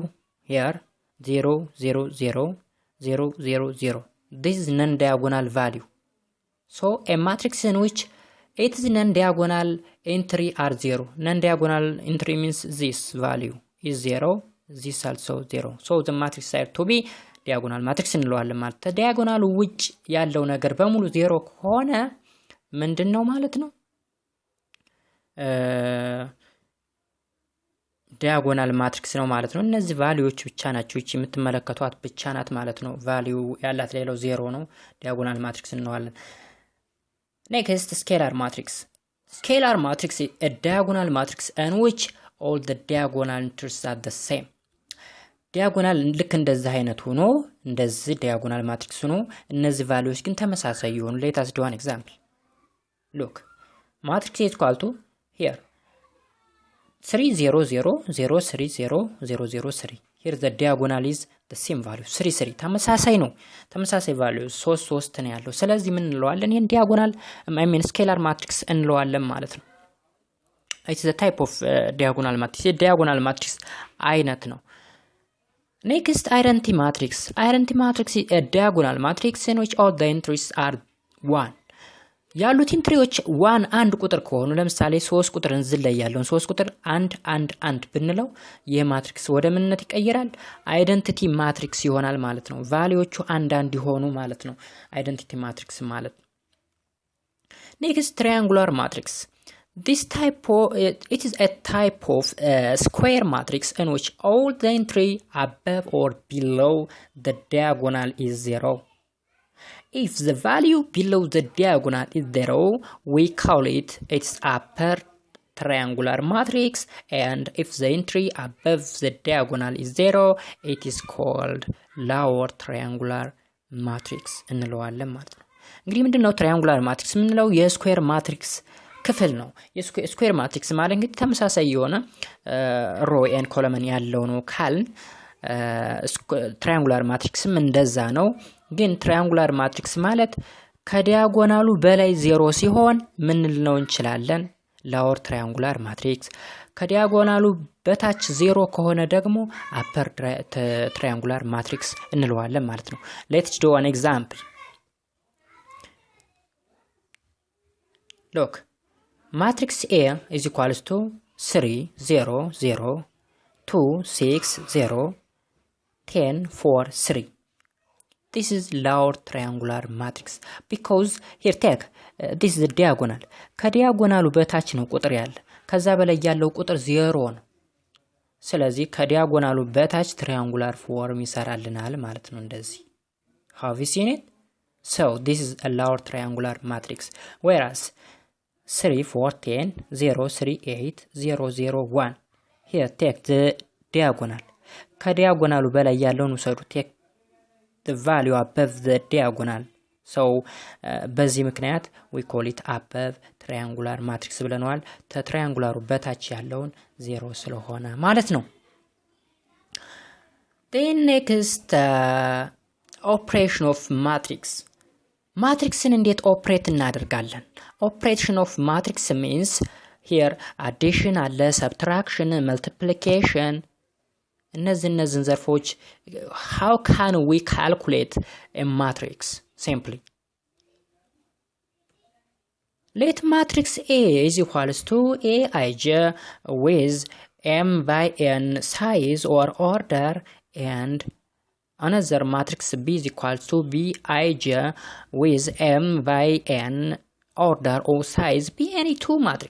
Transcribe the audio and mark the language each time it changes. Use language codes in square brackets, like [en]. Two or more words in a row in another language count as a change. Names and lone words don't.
[en] Here, 0 0 0 0 0 0. This is non-diagonal value. So a matrix in which it is non-diagonal entry are 0. Non-diagonal entry means this value is 0, this also 0. So the matrix are to be diagonal matrix [am] እንለዋለን ማለት diagonal ውጭ ያለው ነገር በሙሉ 0 ከሆነ ምንድነው ማለት ነው? [en] diagonal matrix [am] ነው ማለት ነው። እነዚህ ቫልዩዎች ብቻ ናቸው። እቺ የምትመለከቷት ብቻ ናት ማለት ነው። ቫልዩ ያላት ሌላው 0 ነው። [en] diagonal matrix [am] እንለዋለን። [en] Next, scalar matrix. Scalar matrix is a diagonal matrix in which all the diagonal entries are the same. [am] Diagonal ልክ እንደዚህ አይነት ሆኖ እንደዚህ [en] diagonal matrix [am] ሆኖ እነዚህ ቫልዩዎች ግን ተመሳሳይ ይሆኑ። [en] Let us do an example. Look, matrix is equal to here 3 0 0 0 3 0 0 0 3. Here the diagonal is the same value 3 3 [am] ተመሳሳይ ነው። ተመሳሳይ value 3 3 ነው ያለው። ስለዚህ ምን እንለዋለን? ይሄን [en] diagonal I mean scalar matrix [am] እንለዋለን ማለት ነው። [en] It's the type of diagonal matrix. diagonal matrix [am] አይነት ነው። [en] Next, identity matrix. Identity matrix is a diagonal matrix in which all the entries are 1. [am] ያሉት ኢንትሪዎች 1 ቁጥር ከሆኑ ለምሳሌ 3 ቁጥርን ዝላይ ያለውን 3 ቁጥር 1 1 1 ብንለው የማትሪክስ ወደ ምንነት ይቀየራል? [en] identity matrix [am] ይሆናል ማለት ነው። ቫልዩዎቹ አንድ ይሆኑ ማለት ነው። [en] identity matrix [am] ማለት ነው። [en] Next, triangular matrix. This type it is a type of square matrix in which all the entry above or below the diagonal is 0. If the value below the diagonal is 0, we call it its upper triangular matrix, and if the entry above the diagonal is 0, it is called lower triangular matrix [am] እንለዋለን ማለት ነው። እንግዲህ ምንድነው [en] triangular matrix ምንለው? square matrix [am] ክፍል ነው። [en] square matrix [am] ማለት እንግዲህ ተመሳሳይ የሆነ [en] row and column [am] ያለው ነው ካልን [en] triangular matrixም [am] እንደዛ ነው። ግን [en] triangular matrix [am] ማለት ከዲያጎናሉ በላይ 0 ሲሆን ምን ልንለው እንችላለን? [en] lower triangular matrix። [am] ከዲያጎናሉ በታች 0 ከሆነ ደግሞ [en] upper triangular matrix [am] እንለዋለን ማለት ነው። [en] Let's do an example. Look, matrix A is equals to 3 0 0 2 6 0 10 4 3. This is lower triangular matrix because here take this is the diagonal. [am] ከዲያጎናሉ በታች ነው ቁጥር ያለ። ከዛ በላይ ያለው ቁጥር 0 ነው። ስለዚህ ከዲያጎናሉ በታች [en] triangular form [am] ይሰራልናል ማለት ነው እንደዚህ። [en] Have you seen it? So this is a lower triangular matrix. Whereas 3 4 10 0 3 8 0 0 1. Here take the diagonal. [am] ከዲያጎናሉ በላይ ያለውን ውሰዱ። [en] take the value above the diagonal. So [am] በዚህ ምክንያት [en] we call it above triangular matrix [am] ብለናል። ከትራያንጉላሩ በታች ያለውን 0 ስለሆነ ማለት ነው። [en] Then next operation of matrix. [am] ማትሪክስን እንዴት ኦፕሬት እናደርጋለን? [en] Operation of matrix means here addition አለ፣ subtraction፣ multiplication [am] እነዚህን ዘርፎች [en] how can we calculate a matrix simply? Let matrix A is equals to Aij with m by n size or order, and another matrix B is equals to Bij with m by n order or size be any two matrix.